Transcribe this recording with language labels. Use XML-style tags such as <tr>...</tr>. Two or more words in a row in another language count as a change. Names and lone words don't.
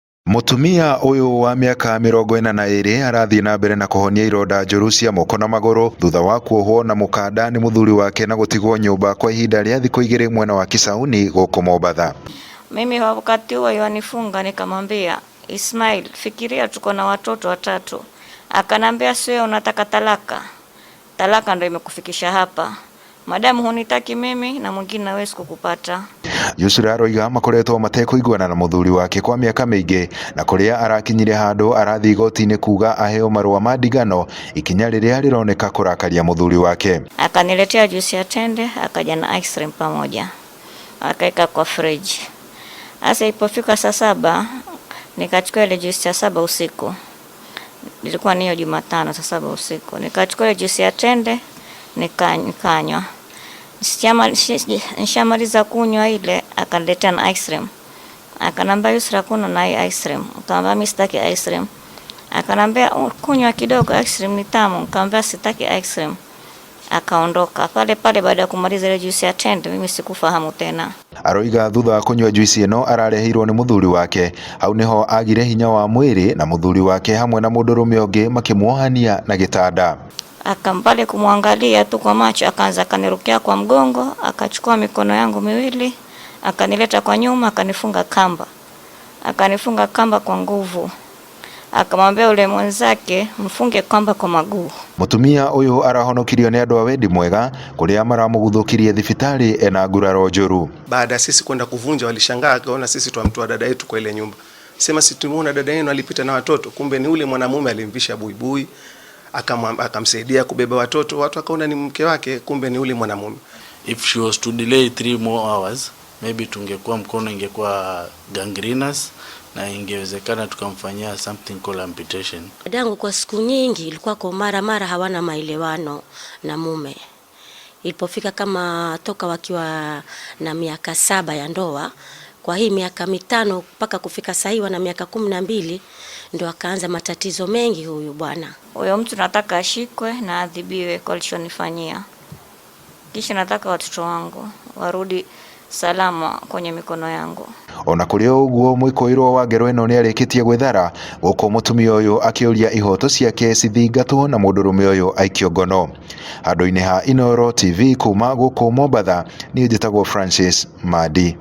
<ki>Mutumia uyu wa miaka 42 arathie na mbere na kuhonia ironda njuru cia moko na maguru thutha wa kuohwo na mukanda ni muthuri wake na gutigwo nyumba kwa ihinda ria thikũ 2 mwena wa Kisauni guku Mombatha.</ki> <sw>Mimi wakati huo yanifunga, nikamwambia Ismail, fikiria tuko na watoto watatu. Akanambia sio, unataka talaka. Talaka ndio imekufikisha hapa. Madamu hunitaki mimi na mwingine hawezi kukupata.</sw> <ki>Yusra aroiga makoretwo matekuiguana na muthuri wake kwa miaka mingi na kuria arakinyire handu arathi igoti-ini kuga aheo marua ma ndigano, ikinya riria rironeka kurakaria muthuri wake.</ki> <sw>Akaniletea juice ya tende, akaja na</sw> <en>ice cream</en> <sw>pamoja, akaeka kwa fridge. Asa ilipofika saa 7 nikachukua ile juice ya 7 usiku. Ilikuwa ni Jumatano saa 7 usiku. Nikachukua ile juice ya tende nikanywa. Nishamaliza kunywa ile, akaniletea na</sw> <en>ice cream.</en> <sw>Akanambia Yusra, kuna na</sw> <en>ice cream.</en> <sw>Nikamwambia mimi sitaki</sw> <en>ice cream.</en> <sw>Akanambia kunywa kidogo,</sw> <en>ice cream</en> <sw>ni tamu. Nikamwambia sitaki</sw> <en>ice cream.</en> <sw>Akaondoka pale pale. Baada ya kumaliza ile juice ya tende, mimi sikufahamu tena.</sw> <ki>Aroiga thutha wa kunywa juice ino ararehirwo ni muthuri wake. Hau niho agire hinya wa mwiri na muthuri wake hamwe na mundurume ungi makimuohania na gitanda.</ki> <sw>Akampale kumwangalia tu kwa macho, akaanza kanirukia kwa mgongo, akachukua mikono yangu miwili, akanileta kwa nyuma, akanifunga kamba. Akanifunga kamba kwa nguvu. Akamwambia ule mwenzake mfunge kamba kwa maguu.</sw> <ki>Mutumia uyu arahonokirio ni andu a wendi mwega kuria maramuguthukirie thibitari ena nguraro njuru.</ki> <sw>Baada sisi kwenda kuvunja, walishangaa akaona sisi twamtoa dada yetu kwa ile nyumba. Sema si tumuona dada yenu alipita na watoto, kumbe ni ule mwanamume alimvisha buibui, akamsaidia kubeba watoto. Watu akaona ni mke wake, kumbe ni ule mwanamume.</sw> <en>If she was to delay 3 more hours, maybe</en> <sw>tungekuwa mkono ingekuwa</sw> <en>gangrenous</en> <sw>na ingewezekana tukamfanyia</sw> <en>something called amputation.</en> <sw>Dadangu kwa siku nyingi ilikuwa kwa mara hawana maelewano na mume. Ilipofika kama toka wakiwa na miaka 7 ya ndoa, kwa hii miaka 5 mpaka kufika sasa na miaka 12 ndio akaanza matatizo mengi huyu bwana. Huyo mtu nataka ashikwe na adhibiwe kwa alichonifanyia. Kisha nataka watoto wangu warudi salama kwenye mikono yangu.</sw> <ki>Ona kuri uguo mwikoirwo wa ngero ino ni arikitie gwithara guku mutumia uyu akiuria ihoto ciake cithingatwo na mundurume uyu aikio ngono. Handu-ini ha Inooro TV kuma guku Mombatha, ni njitagwo Francis Madi.</ki>